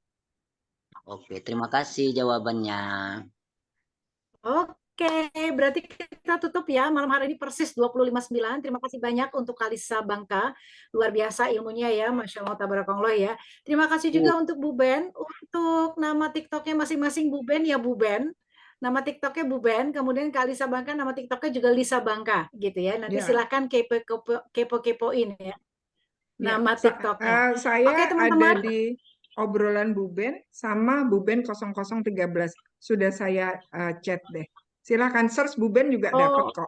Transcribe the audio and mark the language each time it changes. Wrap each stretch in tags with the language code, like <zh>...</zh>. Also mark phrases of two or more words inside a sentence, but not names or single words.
<id>Oke, terima kasih jawabannya. Oke, berarti kita tutup ya malam hari ini persis 20.59. Terima kasih banyak untuk Kalisa Bangka. Luar biasa ilmunya ya,</id> <ar>ما شاء الله تبارك الله</ar> <id>ya. Terima kasih juga untuk Bu Ben. Untuk nama TikToknya masing-masing Bu Ben ya Bu Ben. Nama TikToknya Bu Ben, kemudian Kalisa Bangka nama TikToknya juga Lisa Bangka gitu ya. Nanti Ya. silakan kepo-kepoin ya nama Ya, TikToknya. saya Oke, teman-teman. ada di obrolan Bu Ben sama Bu Ben 0013. Sudah saya chat deh. Silakan search Bu Ben juga dapat kok.</id>